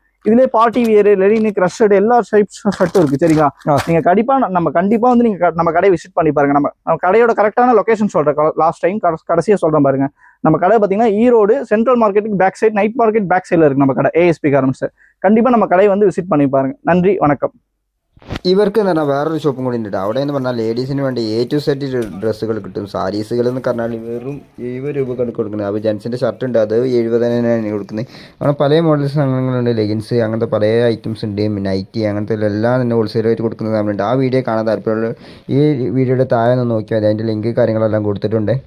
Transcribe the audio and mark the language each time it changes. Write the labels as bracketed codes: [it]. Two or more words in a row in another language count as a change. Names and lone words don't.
[ta] இதுலயே [en] party wear, [ta] லெனின், கிரஷ்ட் எல்லா டைப்ஸ் ஷர்ட்டும் இருக்கு. சரிங்களா? நீங்க கண்டிப்பா வந்து நீங்க நம்ம கடையை விசிட் பண்ணி பாருங்க. நம்ம கடையோட கரெக்டான லொகேஷன் சொல்றேன். [en] last time [ta] கடைசியா சொல்றேன் பாருங்க. நம்ம கடை பாத்தீங்கன்னா ஈரோடு [en] central marketukku back side, night market back sidela [ta] இருக்கு நம்ம கடை, ASP கார்மெண்ட்ஸ். கண்டிப்பா நம்ம கடையில் வந்து விசிட் பண்ணி பாருங்க. நன்றி, வணக்கம். [ml] ഇവർക്ക് എന്ന് പറഞ്ഞാൽ വേറൊരു ഷോപ്പും കൂടി ഉണ്ട്. അവിടെ എന്ന് പറഞ്ഞാൽ ലേഡീസിന് വേണ്ടി [en] A to Z [ml] ഡ്രസ്സുകൾ കിട്ടും. സാരീസുകൾ എന്ന് പറഞ്ഞാൽ വെറും 70 രൂപക്കാണ് കൊടുക്കുന്നത്. അപ്പോൾ ജെൻസിൻ്റെ ഷർട്ട് ഉണ്ട്, അത് 70 കൊടുക്കുന്നത്. അങ്ങനെ പല മോഡൽസ് സാധനങ്ങളുണ്ട്. ലെഗിൻസ്, അങ്ങനത്തെ പല ഐറ്റംസ് ഉണ്ട്. നൈറ്റി, അങ്ങനത്തെ എല്ലാം തന്നെ ഹോൾസെയിലായിട്ട് കൊടുക്കുന്ന സാധനമുണ്ട്. ആ വീഡിയോ കാണാൻ താല്പര്യമുള്ള ഈ വീഡിയോയുടെ താഴെ ഒന്ന് നോക്കിയാൽ അതിൻ്റെ ലിങ്ക് കാര്യങ്ങളെല്ലാം കൊടുത്തിട്ടുണ്ട്.